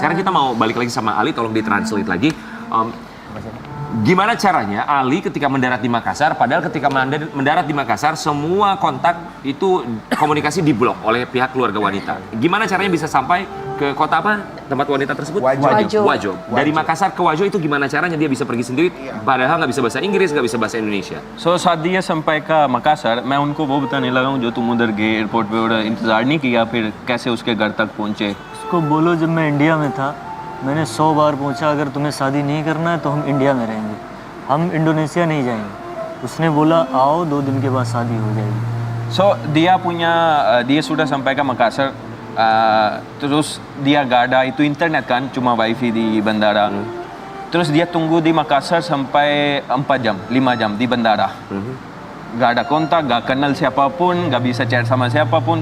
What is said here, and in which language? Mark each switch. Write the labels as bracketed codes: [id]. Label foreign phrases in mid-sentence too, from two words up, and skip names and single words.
[id] Sekarang kita mau balik lagi sama Ali, tolong ditranslate lagi. Gimana caranya Ali ketika mendarat di Makassar, padahal ketika mendarat di Makassar semua kontak itu komunikasi diblok oleh pihak keluarga wanita. Gimana caranya bisa sampai ke kota apa? Tempat wanita tersebut? Wajo. Wajo. Dari Makassar ke Wajo itu gimana caranya dia bisa pergi sendiri? Padahal nggak bisa bahasa Inggris, nggak bisa bahasa Indonesia. [hi] So साथ दिया sampai के मकासर, मैं उनको वो बताने लगा हूँ जो तुम उधर गए एयरपोर्ट पे और इंतजार नहीं किया, फिर कैसे उसके घर तक पहुँचे. उसको बोलो जब मैं इंडिया में था मैंने 100 बार पूछा अगर तुम्हें शादी नहीं करना है तो हम इंडिया में रहेंगे, हम इंडोनेशिया नहीं जाएंगे. उसने बोला आओ 2 दिन के बाद शादी हो जाएगी. [id] So dia sudah sampai ke Makassar, terus dia gak ada itu internet kan, cuma wifi di bandara. Terus dia tunggu di Makassar sampai 4 jam, 5 jam di bandara. Gak ada kontak, gak kenal siapapun, gak bisa chat sama siapapun.